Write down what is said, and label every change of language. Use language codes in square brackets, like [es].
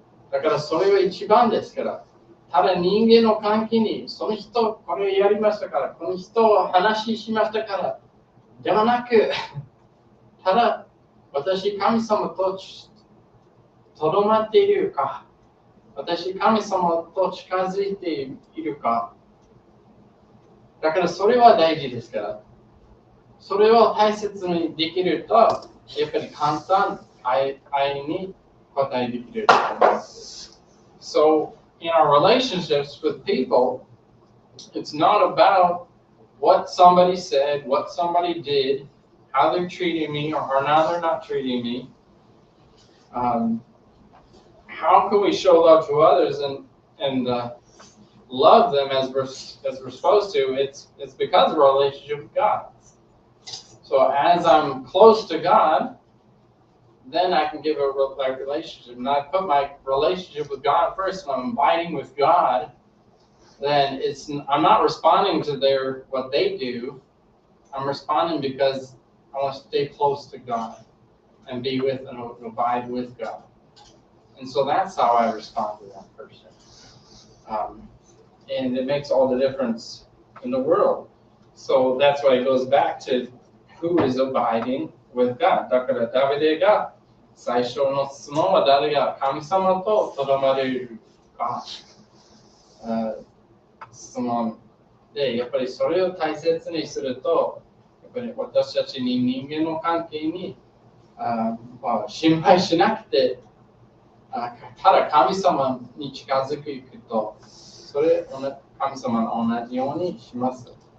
[ja] だからそれは一番ですから、ただ人間の関係に、その人、これをやりましたから、この人を話しましたから、ではなく、ただ私、神様ととどまっているか、私、神様と近づいているか、だからそれは大事ですから。それを大切にできると、やっぱり簡単、愛に答えできると思います。 [en] So, in our relationships with people, it's not about what somebody said, what somebody did, how they're treating me, or how they're not treating me. How can we show love to others and love them as we're supposed to? It's because of our relationship with God. So as I'm close to God, then I can give a relationship. And I put my relationship with God first, and I'm abiding with God. Then I'm not responding to what they do. I'm responding because I want to stay close to God and be with and abide with God. And so that's how I respond to that person. And it makes all the difference in the world. So that's why it goes back to who is abiding with God. [ja] だからダビデが最初の質問は誰が神様ととどまれるか。質問で、やっぱりそれを大切にすると、やっぱり私たちに人間の関係に心配しなくて、ただ神様に近づくと、それ神様と同じようにします。